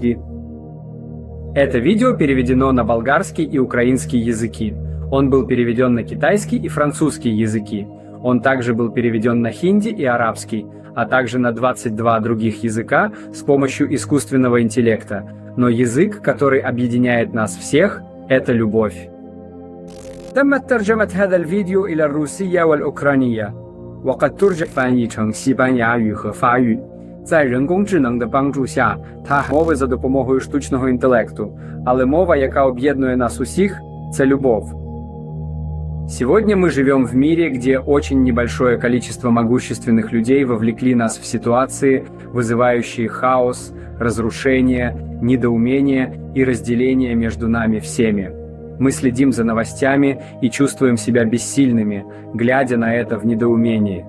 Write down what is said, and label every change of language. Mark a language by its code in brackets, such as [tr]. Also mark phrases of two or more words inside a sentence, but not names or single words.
[ru] Это видео переведено на болгарский и украинский языки. Он был переведен на китайский и французский языки. Он также был переведен на хинди и арабский, а также на 22 других языка с помощью искусственного интеллекта. Но язык, который объединяет нас всех, это любовь. [ar] تمت ترجمة هذا الفيديو إلى الروسية والأوكرانية وقد ترجم [zh] 翻译成西班牙语和法语。在人工智能的帮助下, [uk] мови за допомогою штучного інтелекту, але мова, яка об'єднує нас усіх, це любов. [ru] Сегодня мы живем в мире, где очень небольшое количество могущественных людей вовлекли нас в ситуации, вызывающие хаос, разрушение, недоумение и разделение между нами всеми. Мы следим за новостями и чувствуем себя бессильными, глядя на это в недоумении.